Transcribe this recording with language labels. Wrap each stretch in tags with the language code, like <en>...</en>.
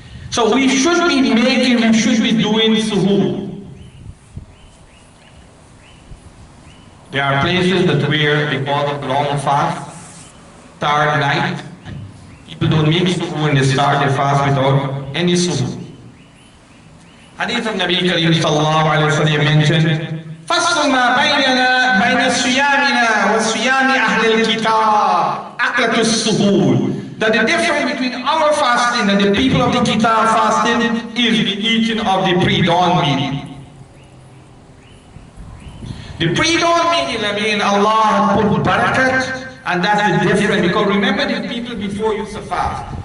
<en>So we should be doing suhoor. There are places that where they call it long fast, third night. People don't make suhoor when they start their fast without any suhoor. Hadith of Nabi Kareem sallallahu alayhi wa sallam mentioned,</en> <ar>فَصْلُ مَا بَيْنَنَا بَيْنَ صِيَامِنَا وَصِيَامِ أَهْلِ الْكِتَابِ أَكْلَةُ السُّهُورِ.</ar> <en>That the difference between our fasting and the people of the Kitab fasting is the eating of the pre-dawn meal. The pre-dawn meal, I mean, Allah put barakat, and that's the difference, because remember the people before used to fast.</en>